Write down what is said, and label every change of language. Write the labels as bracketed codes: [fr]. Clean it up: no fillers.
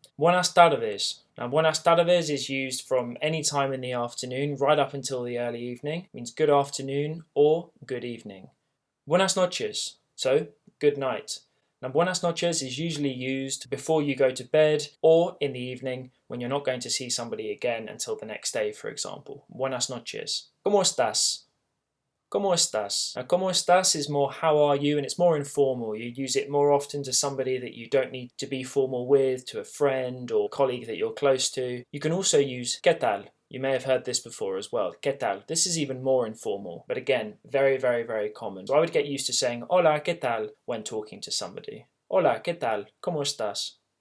[es] Buenas tardes. [en] Now, [es] buenas tardes [en] is used from any time in the afternoon right up until the early evening. It means good afternoon or good evening. [es] Buenas noches. [en] So, good night. Now, [es] buenas noches [en] is usually used before you go to bed or in the evening when you're not going to see somebody again until the next day, for example. [es] Buenas noches. ¿Cómo estás? ¿Cómo estás? [en] Now, [es] ¿cómo estás [en] is more how are you, and it's more informal. You use it more often to somebody that you don't need to be formal with, to a friend or colleague that you're close to. You can also use [es] ¿qué tal? [en] You may have heard this before as well. [es] ¿Qué tal? [en] This is even more informal, but again, very, very, very common. So I would get used to saying [es] hola, ¿qué tal? [en] When talking to somebody. [es] Hola, ¿qué tal? ¿Cómo estás?